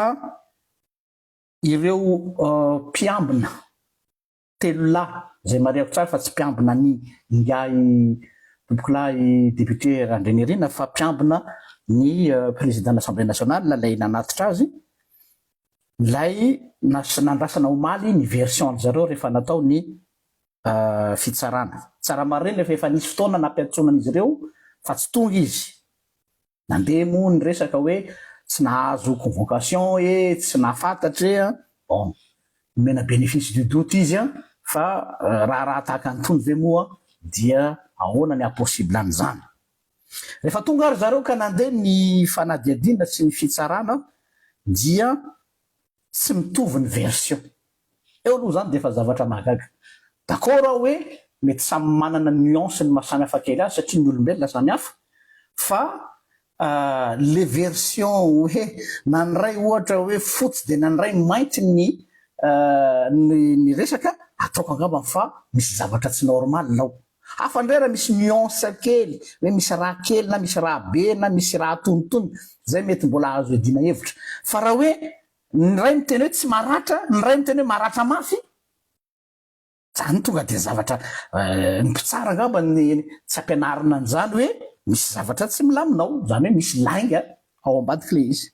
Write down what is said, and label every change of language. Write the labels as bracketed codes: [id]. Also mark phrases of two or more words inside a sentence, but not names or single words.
[mg] ireo mpiambina telolahy zay mariako tsara fa tsy mpiambina ny ingay tombokolay député Randrenirina fa mpiambina ny [fr] président de l'Assemblée nationale [mg] lay nanatitra azy lay nandrasana omaly ny version an'zareo rehefa natao ny fitsarana. Tsara mariny rehefa efa nisy fotoana nampiantsonan'izy ireo fa tsy tonga izy. Nandeha moa ny resaka hoe tsy nahazo convocation tsy nahafantatra bon mena [fr] bénéfice du doute [mg] izy fa raha tahaka antony ve moa dia ahoana ny impossible an'izany. Rehefa tonga ary zareo ka nandeha ny fanadiadina sy ny fitsarana dia tsy mitovy ny version. Eo aloha zany dia efa zavatra mahagaga. D'accord aho hoe mety samy manana nuance ny mahasamihafa kely azy satria ny olombelona samy hafa fa [fr] les versions [mg] hoe naniray ohatra hoe fotsy dia naniray mainty ny resaka ataoko angamba fa misy zavatra tsy normal lao. Hafa indray raha misy nuance kely hoe misy raha kely na misy raha be na misy raha tonitony zay mety mbola azo edina hevitra fa raha hoe ny ray miteny hoe tsy maratra ny ray miteny hoe maratra mafy zany tonga dia zavatra ny mpitsara angamba ny tsy ampianarina an'izany hoe misy zavatra tsy milaminao zany hoe misy lainga ao ambadiky le izy.